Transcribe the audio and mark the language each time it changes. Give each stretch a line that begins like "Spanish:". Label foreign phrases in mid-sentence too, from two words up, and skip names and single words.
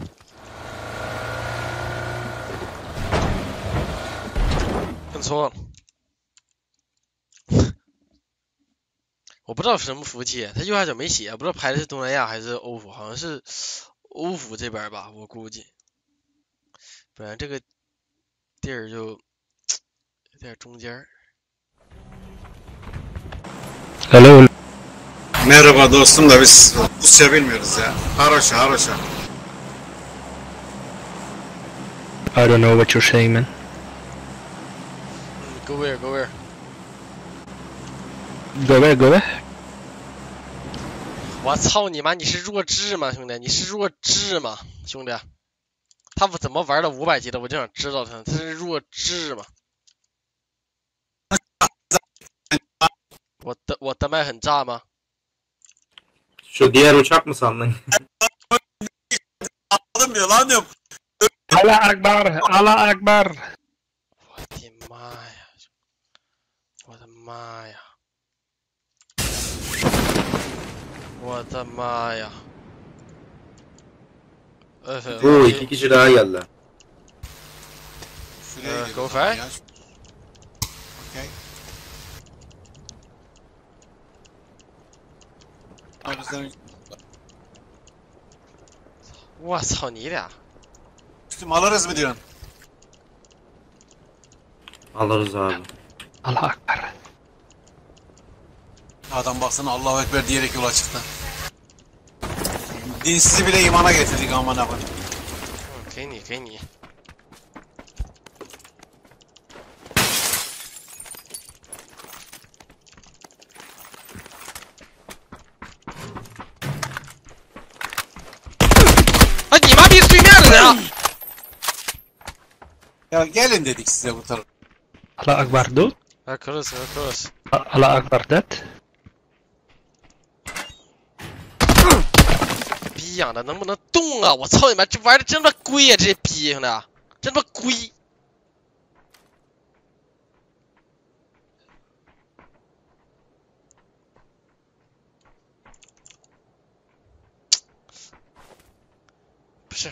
Chinese: 摁错了，我不知道是什么服务器，它右下角没写，不知道拍的是东南亚还是欧服，好像是欧服这边吧，我估计。不然这个地儿就有点中间。
English: Hello.
Turkish: Merhaba dostum da biz Rusça bilmiyoruz ya.
Russian: Хорошо хорошо.
English: I don't know what you're saying, man. Go where? Go where? Go where? Go where?
Chinese: 我操你妈！你是弱智吗，兄弟？你是弱智吗，兄弟？他怎么玩到500级的？我就想知道他是弱智吗？我的麦很炸吗？
Turkish: Şu diğer uçak mı sandın? Anladım ya lan diyorum.
Arabic: الله أكبر! الله أكبر!
Chinese: 我的妈呀！我的妈呀！我的妈呀
Turkish: Bu iki kişi daha geldi.
English: Go fast.
Turkish: Okay. Bizden
Chinese: 我操你俩！
Turkish: üstüm alırız mı diyorsun? Alırız abi.
Arabic: الله أكبر!
Turkish: Adam baksana
Arabic: الله أكبر
Turkish: diyerek yola çıktı. Dinsizi bile imana getirdik aman abim.
Chinese: 给你给你。啊！你妈逼对面的人啊！
Turkish: Ya gelin dedik size bu tarafa.
Arabic: الله أكبر,
English: dude! Cross.
Arabic: الله أكبر,
English: that!
Chinese: 逼养的能不能动啊！我操你妈，这玩的真他妈龟呀、这些逼兄弟，真他妈龟！不是，